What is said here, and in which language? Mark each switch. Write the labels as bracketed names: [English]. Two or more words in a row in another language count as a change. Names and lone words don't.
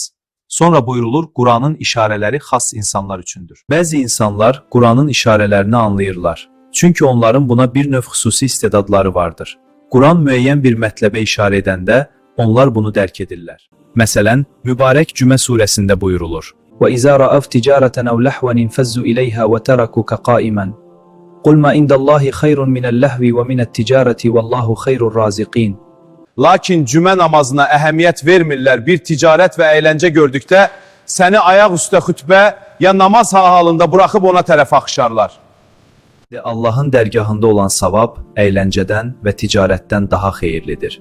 [Azerbaijani] Sonra buyurulur, Quranın işarələri xas insanlar üçündür. Bəzi insanlar Quranın işarələrini anlayırlar. Çünki onların buna bir növ xüsusi istedadları vardır. Quran müəyyən bir mətləbə işarə edəndə onlar bunu dərk edirlər. Məsələn, Mübarək Cümə surəsində buyurulur. [Arabic] وَإِذَا رَأَوْا تِجَارَةً أَوْ لَهْوًا انفَضُّوا إِلَيْهَا وَتَرَكُوكَ قَائِمًا قُلْ مَا عِندَ اللَّهِ خَيْرٌ مِنَ اللَّهْوِ وَمِنَ التِّجَارَةِ وَاللَّهُ خَيْرُ الرَّازِقِينَ. [Azerbaijani] Lakin cümə namazına əhəmiyyət vermirlər. Bir ticarət və əyləncə gördükdə səni ayaq üstə xütbə ya namaz halında buraxıb ona tərəf axışarlar. Allahın dərgahında olan savab əyləncədən və ticarətdən daha xeyirlidir.